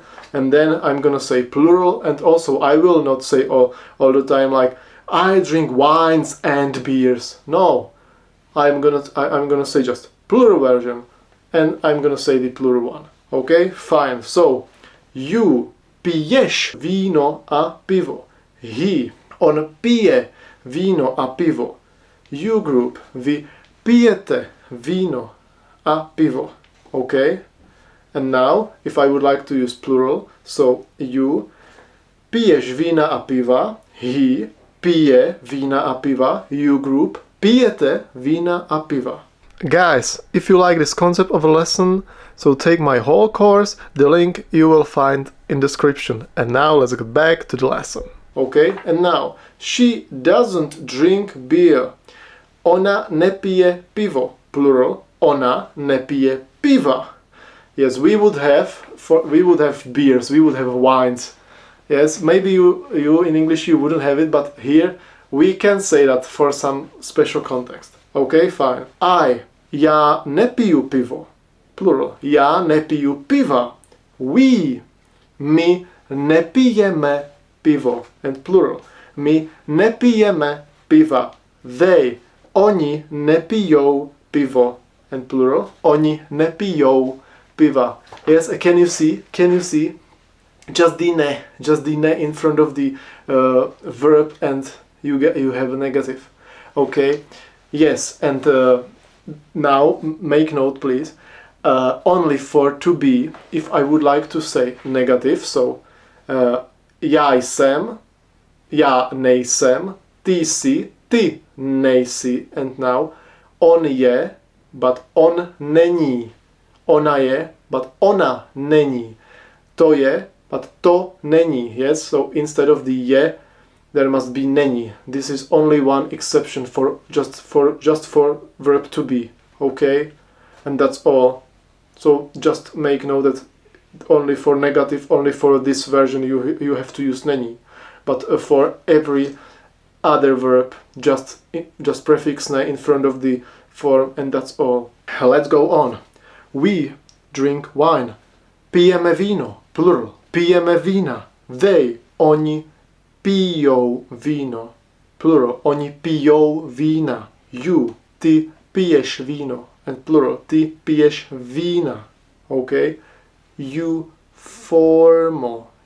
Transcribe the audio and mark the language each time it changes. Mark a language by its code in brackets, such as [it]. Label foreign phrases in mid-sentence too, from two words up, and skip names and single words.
[en] And then I'm gonna say plural, and also I will not say all the time like I drink wines and beers. No, I'm gonna say just plural version, and I'm gonna say the plural one. Okay, fine. So you [cs] piješ víno a pivo. On pije víno a pivo. [en] You group, [cs] vy pijete víno a pivo. [en] Okay? And now, if I would like to use plural, so you [cs] piješ vína a piva. He pije vína a piva. [en] You group, [cs] pijete vína a piva. [en] Guys, if you like this concept of a lesson, so take my whole course, the link you will find in description. And now let's get back to the lesson. Okay, and now, she doesn't drink beer. [cs] Ona nepije pivo. Plural, ona nepije piva. [en] Yes, we would have beers, we would have wines. Yes, maybe you in English you wouldn't have it, but here we can say that for some special context. Okay, fine. [cs] Já nepiju pivo. Plural. Já nepiju piva. My nepijeme pivo. [en] And plural. [cs] My nepijeme piva. Oni nepijou pivo. [en] And plural. [cs] Oni nepijou piva. [en] Yes, can you see? Just the ne in front of the verb, and you have a negative. Okay. Yes, and now make note, please. Only for to be, if I would like to say negative, so [cs] já jsem, já nejsem, ty jsi, ty nejsi, [en] and now [cs] on je, [en] but [cs] on není. Ona je, but ona není. To je, but to není. [en] Yes, so instead of the je, there must be není. This is only one exception for just for verb to be. Okay, and that's all. So just make note that only for negative, only for this version you have to use není. But for every other verb, just prefix ne in front of the form, and that's all. Let's go on. We drink wine. [cs] Pijeme víno. Plural. Pijeme vína. Oni pijou víno. Plural. Oni pijou vína. Ty piješ víno. [en] And plural. [cs] Ty piješ vína. [en] Okay? You formal.